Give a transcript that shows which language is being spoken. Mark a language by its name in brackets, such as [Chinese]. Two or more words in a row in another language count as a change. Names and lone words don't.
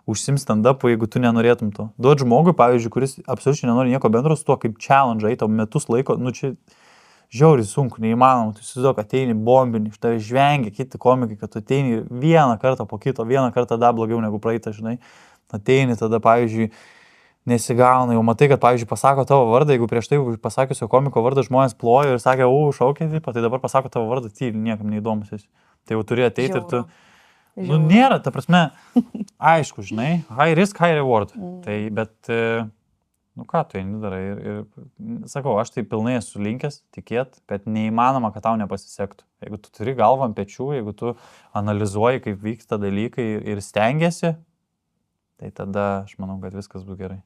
[Lithuanian] užsims stand-up'u, jeigu tu nenorėtum to. Duot žmogui, pavyzdžiui, kuris absoliučiai nenori nieko bendro su tuo, kaip challenge, tau metus laiko, nu čia žiauriai sunku, neįmanoma, tu įsivaizduok, ateini bombinį, iš tave žvengia kiti komikai, kad tu ateini vieną kartą po kito, vieną kartą dar blogiau negu praeitą, žinai, ateini tada, pavyzdžiui, nesigauna, jau matai, kad, pavyzdžiui, pasako tavo vardą, jeigu prieš tai pasakiusio komiko vardą žmonės plojo ir sakė, šaukė, tai dabar pasako tavo vardą, tyli, niekam neįdomus esi. Tai jau turi ateiti ir tu... Nu, nėra, ta prasme, aišku, žinai, [English] high risk, high reward. [Lithuanian] Tai, bet, nu ką tu eini darai ir sakau, aš tai pilnai esu linkęs tikėt, kad neįmanoma, kad tau nepasisektų. Jeigu tu turi galvą ant pečių, jeigu tu analizuoji, kaip vyksta dalykai ir stengiasi, tai tada aš manau, kad viskas bus gerai.